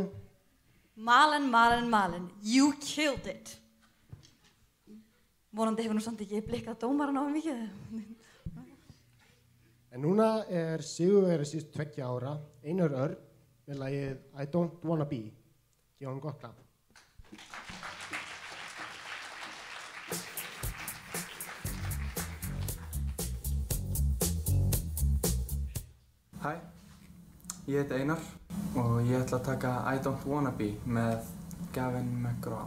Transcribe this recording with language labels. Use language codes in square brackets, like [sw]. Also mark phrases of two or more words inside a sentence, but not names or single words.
[en] Malen, Malen, Malen, you killed it. [is] Vonandi hefur nú samt ekki blikkað dómaran á mikið. En núna er sigurvegari síðustu 2 ára, Einar Örn, með lagið I Don't Wanna Be. Gefa honum gott klapp. Hæ, ég heiti Einar og ég ætla að taka I Don't Wanna Be með Gavin McGraw.